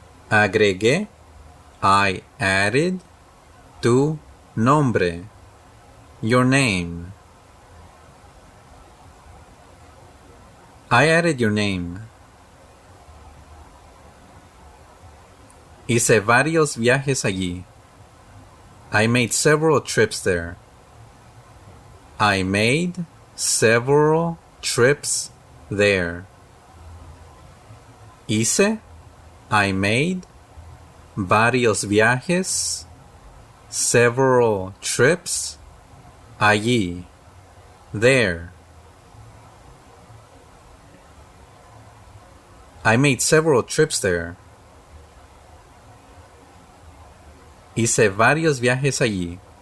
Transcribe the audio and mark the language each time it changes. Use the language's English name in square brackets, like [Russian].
[Spanish] Agregué. [English] I added [Spanish] tu nombre. [English] Your name. I added your name. [Spanish] Hice varios viajes allí. [English] I made several trips there. I made several trips there. [Spanish] Hice. [English] I made [Spanish] varios viajes. [English] Several trips. [Spanish] Allí. [English] There. I made several trips there. [Spanish] Hice varios viajes allí.